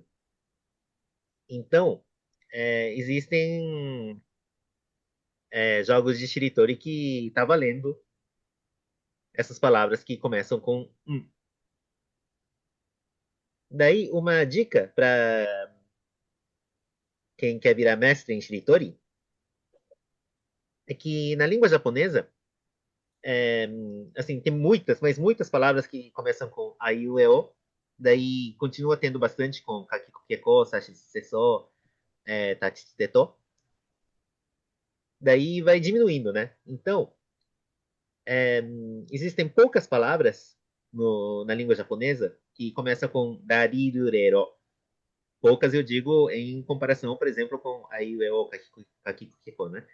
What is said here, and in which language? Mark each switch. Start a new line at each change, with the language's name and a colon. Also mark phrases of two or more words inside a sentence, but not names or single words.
Portuguese: Então, existem jogos de Shiritori que tá valendo essas palavras que começam com Daí, uma dica para quem quer virar mestre em Shiritori é que na língua japonesa, é, assim, tem muitas, mas muitas palavras que começam com a e o, e, o. Daí continua tendo bastante com kakiko keko, sashi seso, tachi teto. Daí vai diminuindo, né? Então, é, existem poucas palavras na língua japonesa que começam com darirurero. Poucas eu digo em comparação, por exemplo, com aiueo, kakiko, keko, né?